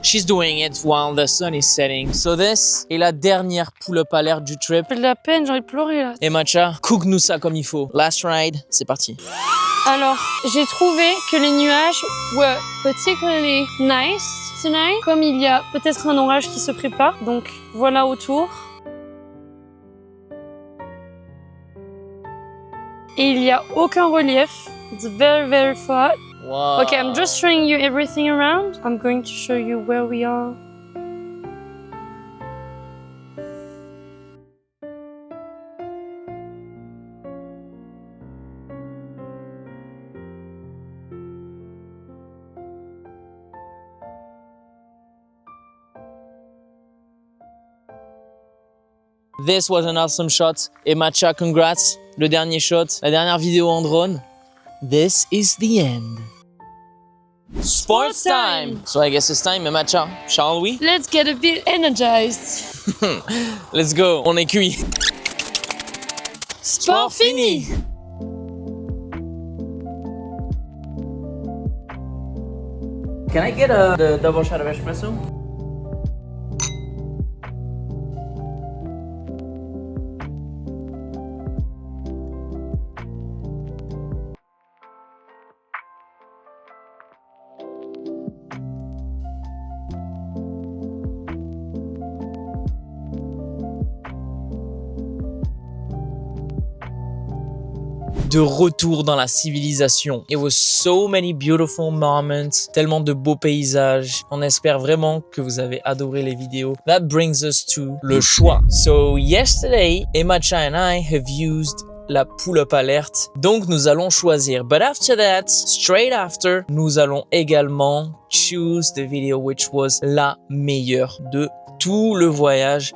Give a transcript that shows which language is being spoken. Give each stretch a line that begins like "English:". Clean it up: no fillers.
English: She's doing it while the sun is setting. So this
French: est la dernière pull-up alert du trip. Ça fait de la peine, j'ai envie de pleurer là. Et Matcha, cook-nous ça comme il faut.
English: Last ride,
French: c'est parti. Alors, j'ai trouvé que les nuages
English: were particularly nice tonight.
French: Comme il y a peut-être un orage qui se prépare, donc voilà autour. Et il n'y a aucun relief.
English: It's very, very flat. Wow. Okay, I'm just showing you everything around. I'm going to show you where we are. This was an awesome shot.
French: Et Matcha, congrats. Le dernier shot, la dernière vidéo en drone.
English: This is the end. Sports time! So I guess it's time, Matcha. Shall we? Let's get a bit energized. Let's go.
French: On est cuit. Sport fini!
English: Can I get the double shot of espresso?
French: De retour dans la civilisation.
English: It was so many beautiful moments,
French: tellement de beaux paysages. On espère vraiment que vous avez adoré les vidéos.
English: That brings us to
French: le choix.
English: So yesterday, Emma-cha and I have used la pull-up alerte.
French: Donc nous allons choisir.
English: But after that, straight after,
French: nous allons également
English: choose the video which was
French: la meilleure de tout le voyage.